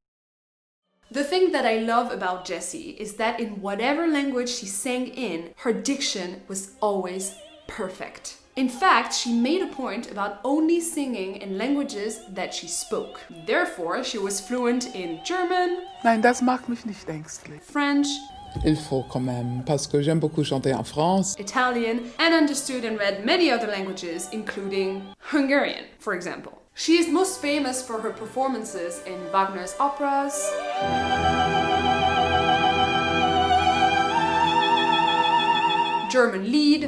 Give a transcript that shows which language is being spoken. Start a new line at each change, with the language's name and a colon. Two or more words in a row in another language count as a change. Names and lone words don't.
English: The thing that I love about Jessye is that in whatever language she sang in, her diction was always perfect. In fact, she made a point about only singing in languages that she spoke. Therefore, she was fluent in German,
German: Nein, das macht mich nicht ängstlich.
English: French,
French: Il faut quand même, parce que j'aime beaucoup chanter en France.
English: Italian, and understood and read many other languages, including Hungarian, for example. She is most famous for her performances in Wagner's operas, German Lied,